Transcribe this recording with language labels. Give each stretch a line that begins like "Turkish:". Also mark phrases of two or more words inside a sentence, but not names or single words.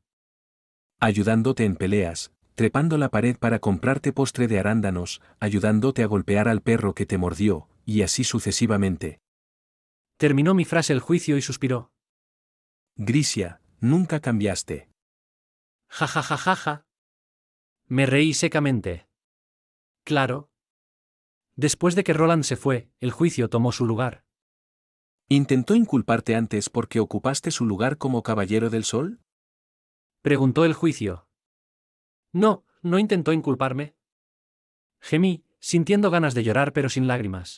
Spanish: Ayudándote en peleas, trepando la pared para comprarte postre de arándanos, ayudándote a golpear al perro que te mordió, y así sucesivamente. Terminó mi frase el juicio y suspiró. Grisia, nunca cambiaste. Ja ja ja ja ja. Me reí secamente. Claro. Después de que Roland se fue, el juicio tomó su lugar. ¿Intentó inculparte antes porque ocupaste su lugar como Caballero del Sol? Preguntó el juicio. No, no intentó inculparme. Gemí, sintiendo ganas de llorar pero sin lágrimas.